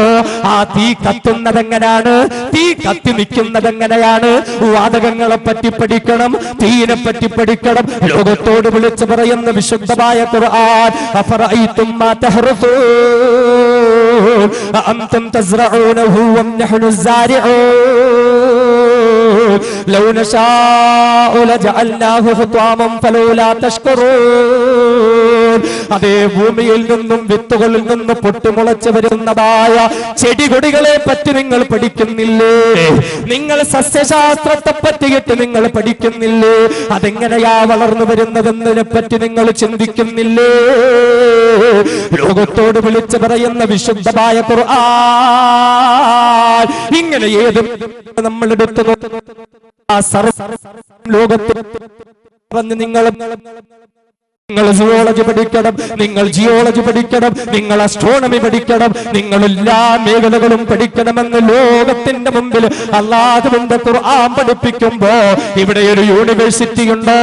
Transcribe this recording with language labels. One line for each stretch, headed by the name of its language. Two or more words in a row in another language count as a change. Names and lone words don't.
Malayalam: ആ തീ കത്തുന്നത് എങ്ങനെയാണ്? തീ കത്തി നിൽക്കുന്നത് എങ്ങനെയാണ്? വാതകങ്ങളെ പറ്റി പഠിക്കണം, തീയിനെ പറ്റി പഠിക്കണം. ലോകത്തോട് വിളിച്ചു പറയുന്ന വിശുദ്ധമായ ഖുർആൻ,
Arabic: أفرأيتم ما تحرثون أأنتم تزرعونه أم نحن الزارعون لو نشاء لجعلناه حطاما فلولا تشكرون.
Malayalam: അതേ ഭൂമിയിൽ നിന്നും വിത്തുകളിൽ നിന്ന് പൊട്ടിമുളച്ചു വരുന്നതായ ചെടികൊടികളെ പറ്റി നിങ്ങൾ പഠിക്കുന്നില്ലേ? നിങ്ങൾ സസ്യശാസ്ത്രത്തെ പറ്റിയിട്ട് നിങ്ങൾ പഠിക്കുന്നില്ലേ? അതെങ്ങനെയാ വളർന്നു വരുന്നതെന്നതിനെ പറ്റി നിങ്ങൾ ചിന്തിക്കുന്നില്ലേ? ലോകത്തോട് വിളിച്ചു പറയുന്ന വിശുദ്ധമായ ഖുർആൻ ഇങ്ങനെ ഏതും നമ്മൾ എടുത്തു ആ ലോകത്തിൽ നിങ്ങൾ സുവോളജി പഠിക്കണം, നിങ്ങൾ ജിയോളജി പഠിക്കണം, നിങ്ങൾ അസ്ട്രോണമി പഠിക്കണം, നിങ്ങൾ എല്ലാ മേഖലകളും പഠിക്കണമെന്ന് ലോകത്തിന്റെ മുമ്പിൽ അല്ലാഹുവിന്റെ ഖുർആൻ പഠിപ്പിക്കുമ്പോ ഇവിടെ ഒരു യൂണിവേഴ്സിറ്റി ഉണ്ടോ?